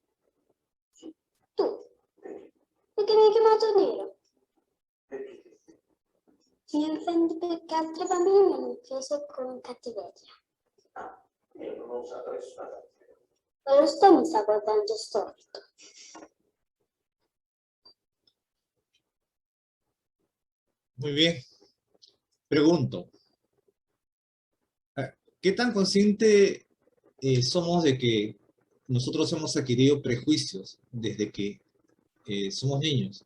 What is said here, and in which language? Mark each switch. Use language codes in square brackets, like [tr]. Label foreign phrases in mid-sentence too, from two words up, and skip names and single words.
[it] Tu. Perché mi hai chiamato nero? Mi offendi perché altri bambini mi hanno offeso con cattiveria. Io non ho usato nessuna cattiveria. Ma lo sto mi sta guardando storto. [es] Muy bien. Pregunto, ¿qué tan consciente somos de que nosotros hemos adquirido prejuicios desde que somos niños?